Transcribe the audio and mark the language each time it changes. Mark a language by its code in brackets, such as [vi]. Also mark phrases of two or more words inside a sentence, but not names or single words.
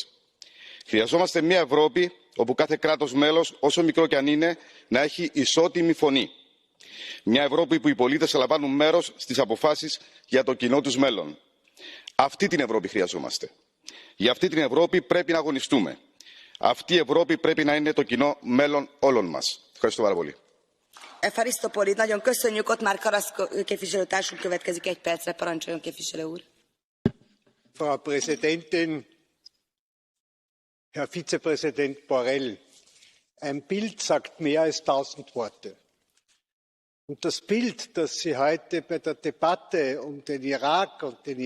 [el] Χρειαζόμαστε μια Ευρώπη όπου κάθε κράτος μέλος, όσο μικρό κι αν είναι, να έχει ισότιμη φωνή. Μια Ευρώπη που οι πολίτες θα λαμβάνουν μέρος στις αποφάσεις για το κοινό τους μέλλον. Αυτή την Ευρώπη χρειαζόμαστε. Για αυτή την Ευρώπη πρέπει να αγωνιστούμε. Αυτή η Ευρώπη πρέπει να είναι το κοινό μέλλον όλων μας. Ευχαριστώ πάρα πολύ. Ευχαριστώ πολύ, [hu] nagyon köszönjük. Ott már Karasz képviselőtársunk következik 1 percre. Parancsoljon, képviselő úr. [de] Frau Präsidentin, Herr Vizepräsident Borrell! Ein Bild sagt mehr als 1000 Worte. Und das Bild, das Sie heute bei der Debatte um den Irak und den